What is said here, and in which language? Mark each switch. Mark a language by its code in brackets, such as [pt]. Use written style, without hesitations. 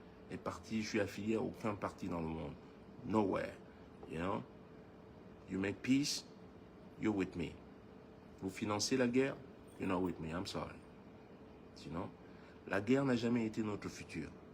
[fr] Les partis, je suis affilié à aucun parti dans le monde. [en] Nowhere. You know? You make peace, you're with me. [fr] Vous financez la guerre, [en] you're not with me. I'm sorry. [fr] Sinon, la guerre n'a jamais été notre futur.